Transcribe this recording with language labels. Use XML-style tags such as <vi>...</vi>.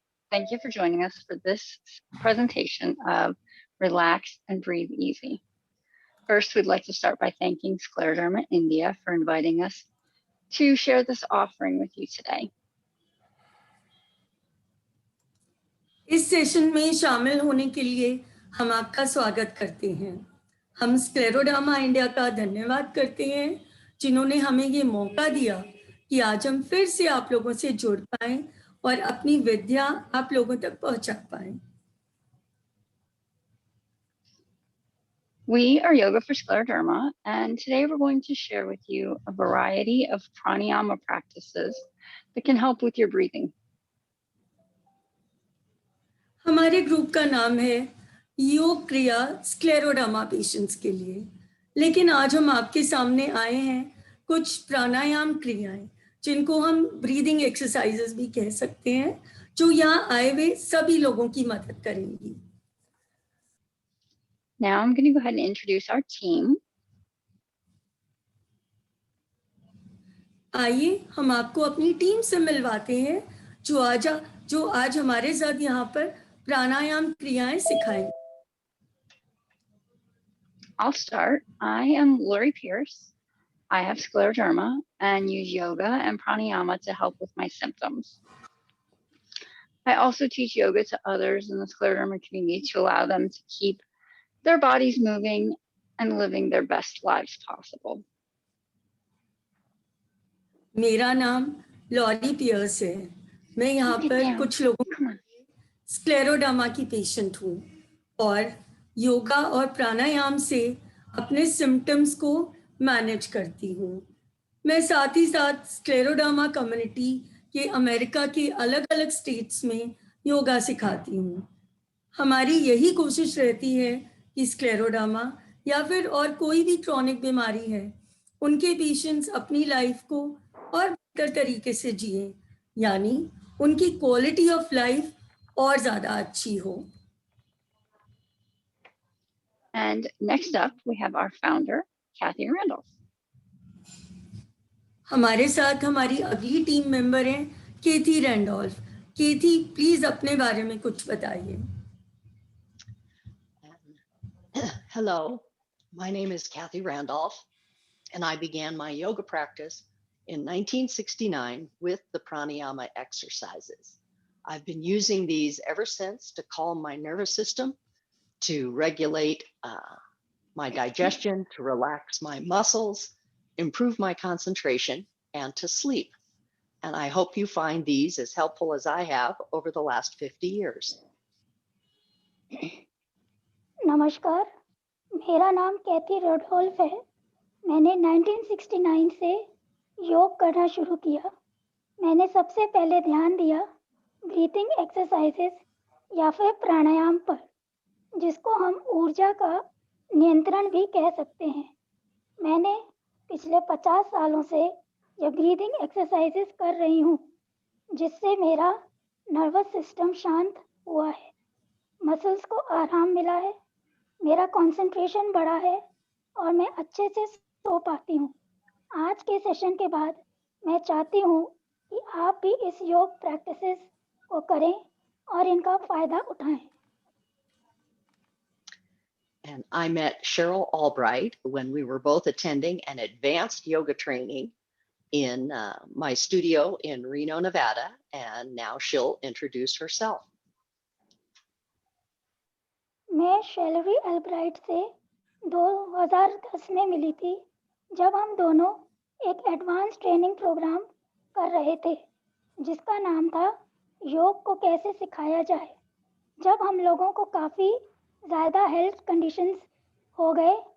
<en>Thank you for joining us for this presentation of Relax and Breathe Easy. First, we'd like to start by thanking Scleroderma India for inviting us to share this offering with you today.</en> <hi>इस session में शामिल होने के लिए हम आपका स्वागत करते हैं। हम स्क्लेरोडर्मा इंडिया का धन्यवाद करते हैं, जिन्होंने हमें ये मौका दिया कि आज हम फिर से आप लोगों से जुड़ पाएं और अपनी विद्या आप लोगों तक पहुंचा पाएं।</hi> <en>We are Yoga for Scleroderma, and today we're going to share with you a variety of pranayama practices that can help with your breathing.</en> <hi>हमारे ग्रुप का नाम है योग क्रिया स्क्लेरोडर्मा पेशेंट्स के लिए, लेकिन आज हम आपके सामने आए हैं कुछ प्राणायाम क्रियाएं, जिनको हम ब्रीदिंग एक्सरसाइजेस भी कह सकते हैं, जो यहाँ आए हुए सभी लोगों की मदद करेंगी।</hi> <en>Now I'm going to go ahead and introduce our team.</en> <hi>आइए हम आपको अपनी टीम से मिलवाते हैं, जो आज हमारे साथ यहाँ पर प्राणायाम क्रियाएं सिखाएंगे।</hi> <en>I'll start. I am Lori Pierce. I have scleroderma and use yoga and pranayama to help with my symptoms. I also teach yoga to others in the scleroderma community to allow them to keep their bodies moving and living their best lives possible.</en> <hi>मेरा नाम lorry piers है। मैं यहाँ पर कुछ लोगों scleroderma की patient हूँ और योगा और प्राणायाम से अपने सिम्टम्स को मैनेज करती हूँ। मैं साथ ही साथ स्क्लेरोडर्मा कम्युनिटी के अमेरिका के अलग अलग स्टेट्स में योगा सिखाती हूँ। हमारी यही कोशिश रहती है कि स्क्लेरोडर्मा या फिर और कोई भी क्रॉनिक बीमारी है, उनके पेशेंट्स अपनी लाइफ को और बेहतर तरीके से जिए, यानी उनकी क्वालिटी ऑफ लाइफ और ज़्यादा अच्छी हो।</hi> <en>And next up, we have our founder, Kathy Randolph.</en> <hi>हमारे साथ हमारी अगली टीम मेंबर हैं केथी रैंडोल्फ। केथी, प्लीज अपने बारे में कुछ बताइए।</hi> <en>Hello, my name is Kathy Randolph, and I began my yoga practice in 1969 with the pranayama exercises. I've been using these ever since to calm my nervous system, to regulate my digestion, to relax my muscles, improve my concentration, and to sleep. And I hope you find these as helpful as I have over the last 50 years.</en> <hi>नमस्कार, मेरा नाम कैथी Randolph है। मैंने 1969 से योग करना शुरू किया। मैंने सबसे पहले ध्यान दिया ब्रीथिंग एक्सरसाइजेस या फिर प्राणायाम पर, जिसको हम ऊर्जा का नियंत्रण भी कह सकते हैं। मैंने पिछले 50 सालों से ये ब्रीथिंग एक्सरसाइजेस कर रही हूँ, जिससे मेरा नर्वस सिस्टम शांत हुआ है, मसल्स को आराम मिला है, मेरा कंसंट्रेशन बढ़ा है और मैं अच्छे से सो पाती हूँ। आज के सेशन के बाद मैं चाहती हूँ कि आप भी इस योग प्रैक्टिसेस को करें और इनका फायदा उठाएं।</hi> <en>And I met Cheryl Albright when we were both attending an advanced yoga training in my studio in Reno, Nevada, and now she'll introduce herself.</en> <hi>मैं शेलरी एल्ब्राइट से 2010 में मिली थी, जब हम दोनों एक एडवांस ट्रेनिंग प्रोग्राम कर रहे थे, जिसका नाम था योग को कैसे सिखाया जाए। जब हम लोगों को काफ़ी ज़्यादा हेल्थ कंडीशंस हो गए।</hi>